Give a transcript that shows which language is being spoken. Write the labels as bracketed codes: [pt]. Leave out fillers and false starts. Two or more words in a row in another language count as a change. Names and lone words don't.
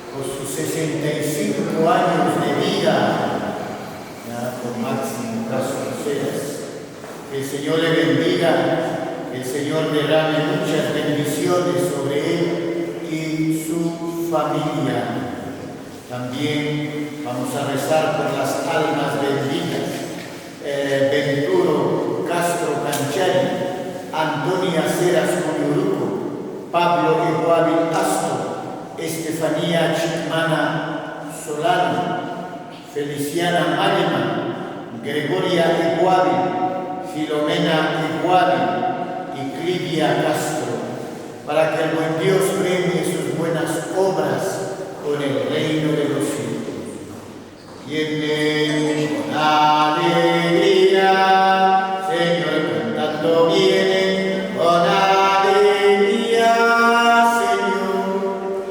[es] por sus 65 años de vida, ya con Máximo Castro Ceras. Que el Señor le bendiga, que el Señor derrame muchas bendiciones sobre él y su familia. También vamos a rezar por las almas benditas. Venturo Castro Canchari, Antonia Ceras Cuyuruco, Pablo Eguabil Astro, Estefanía Chicmana Solano, Feliciana Malema, Gregoria Eguabil, Filomena Eguabil y Clivia Castro, para que el buen Dios premie sus buenas obras con el reino de los cielos. Viene con alegría, Señor, cantando viene con alegría, Señor.